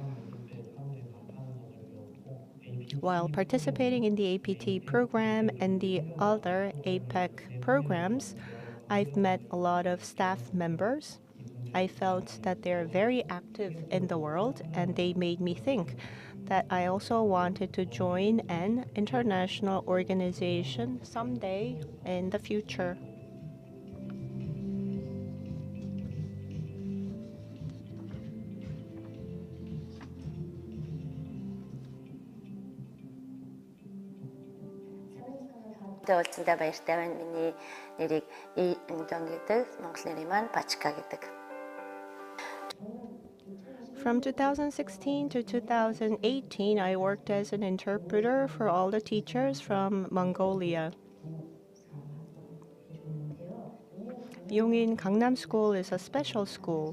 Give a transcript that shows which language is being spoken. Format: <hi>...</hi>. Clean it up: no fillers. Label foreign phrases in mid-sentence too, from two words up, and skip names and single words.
<en>While participating in the APT program and the other APEC programs, I've met a lot of staff members. I felt that they're very active in the world, and they made me think that I also wanted to join an international organization someday in the future.</en> <mn>уулзсандаа баяртай байна. Миний нэрийг Инжон гэдэг, Монгол нэрийн маань Бачка гэдэг.</mn> <en>From 2016 to 2018, I worked as an interpreter for all the teachers from Mongolia. Yongin Gangnam School is a special school.</en>